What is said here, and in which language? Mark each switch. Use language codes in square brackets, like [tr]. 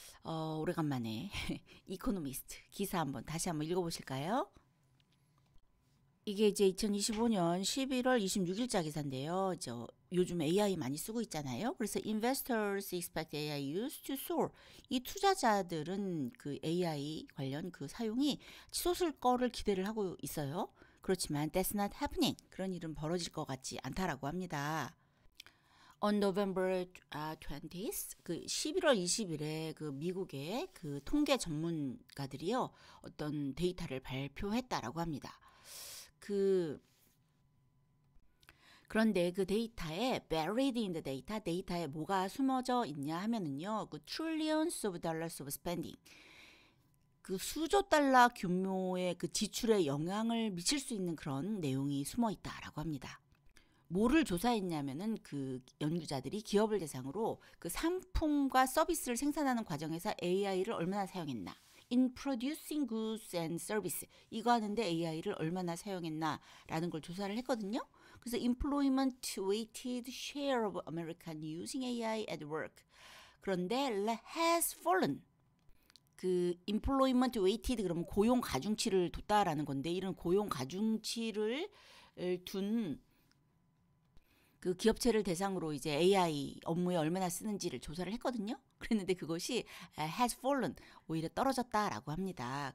[ko] 오래간만에 이코노미스트 기사 다시 한번 읽어보실까요? 이게 이제 2025년 11월 26일자 기사인데요. 요즘 AI 많이 쓰고 있잖아요. [en] 그래서 investors expect AI use to soar. [ko] 이 투자자들은 그 AI 관련 그 사용이 치솟을 거를 기대를 하고 있어요. 그렇지만 [en] that's not happening. [ko] 그런 일은 벌어질 것 같지 않다라고 합니다. [en] On November 20th, [ko] 그 11월 20일에 그 미국의 그 통계 전문가들이요, 어떤 데이터를 발표했다라고 합니다. 그런데 그 데이터에 [en] buried in the data, [ko] 데이터에 뭐가 숨어져 있냐 하면은요, 그 [en] trillions of dollars of spending, [ko] 그 수조 달러 규모의 그 지출에 영향을 미칠 수 있는 그런 내용이 숨어 있다라고 합니다. 뭐를 조사했냐면은 그 연구자들이 기업을 대상으로 그 상품과 서비스를 생산하는 과정에서 AI를 얼마나 사용했나, [en] in producing goods and service, [ko] 이거 하는데 AI를 얼마나 사용했나라는 걸 조사를 했거든요. 그래서 [en] employment weighted share of American using AI at work. [ko] 그런데 [en] has fallen. [ko] 그 employment weighted 그러면 고용 가중치를 뒀다라는 건데, 이런 고용 가중치를 둔 그 기업체를 대상으로 이제 AI 업무에 얼마나 쓰는지를 조사를 했거든요. 그랬는데 그것이 [en] has fallen, [ko] 오히려 떨어졌다라고 합니다.